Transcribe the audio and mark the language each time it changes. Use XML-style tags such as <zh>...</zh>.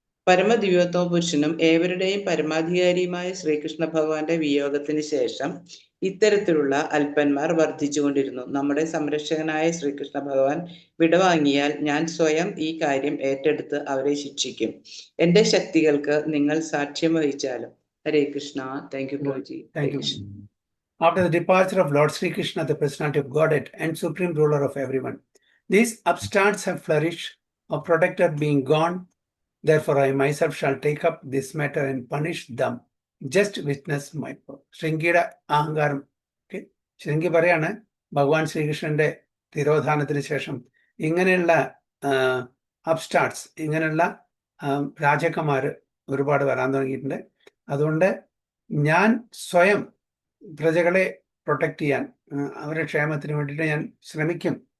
<ml>പരമദിവ്യോത്തമ പുരുഷനും ഏവരുടെയും പരമാധികാരിയുമായ ശ്രീകൃഷ്ണ ഭഗവാന്റെ വിയോഗത്തിന് ശേഷം ഇത്തരത്തിലുള്ള അല്പന്മാർ വർദ്ധിച്ചുകൊണ്ടിരുന്നു. നമ്മുടെ സംരക്ഷകനായ ശ്രീകൃഷ്ണ ഭഗവാൻ വിടവാങ്ങിയാൽ ഞാൻ സ്വയം ഈ കാര്യം ഏറ്റെടുത്ത് അവരെ ശിക്ഷിക്കും. എന്റെ ശക്തികൾക്ക് നിങ്ങൾ സാക്ഷ്യം വഹിച്ചാലും. ഹരേ Krishna. Thank you പ്രഭുജി.</ml> <en>after the departure of Lord Sri Krishna, the personality of Godhead and supreme ruler of everyone. These upstarts have flourished, a protector being gone. Therefore, I myself shall take up this matter and punish them. Just witness my power.</en> <ml>ശൃംഗിയുടെ അഹങ്കാരം. ശൃംഗി പറയാണ് ഭഗവാൻ ശ്രീകൃഷ്ണന്റെ തിരോധാനത്തിന് ശേഷം ഇങ്ങനെയുള്ള അപ്സ്റ്റാർട്സ്, ഇങ്ങനെയുള്ള രാജാക്കന്മാർ ഒരുപാട് വരാൻ തുടങ്ങിയിട്ടുണ്ട്. അതുകൊണ്ട് ഞാൻ സ്വയം പ്രജകളെ പ്രൊട്ടക്ട് ചെയ്യാൻ, അവരുടെ ക്ഷേമത്തിന് വേണ്ടിയിട്ട് ഞാൻ ശ്രമിക്കും.</ml>